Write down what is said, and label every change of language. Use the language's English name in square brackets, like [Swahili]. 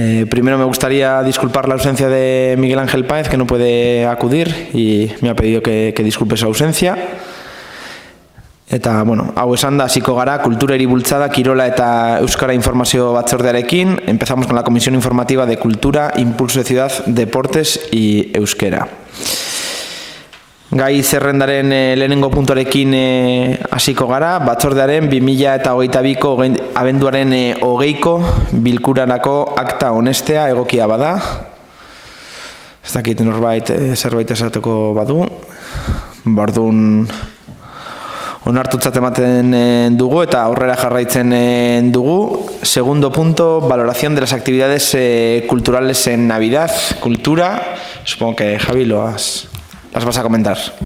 [Spanish] Primero me gustaría disculpar la ausencia de Miguel Ángel Páez, que no puede acudir y me ha pedido que disculpe su ausencia. [Basque] Eta, bueno, hau esan da, hasiko gara, kulturari bultzada, kirola eta euskara informazio batzordearekin. [Spanish] Empezamos con la Comisión Informativa de Cultura, Impulso de Ciudad, Deportes y Euskera. [Basque] Gai zerrendaren lehenengo puntuarekin hasiko gara, batzordearen 2022ko abenduaren 20ko bilkurarako akta onestea egokia bada. Ez dakit norbait zerbait esateko badu. Bordun onartutzat ematen dugu eta aurrera jarraitzen dugu. [Spanish] Segundo punto, valoración de las actividades culturales en Navidad, cultura. Supongo que Javi las vas a comentar.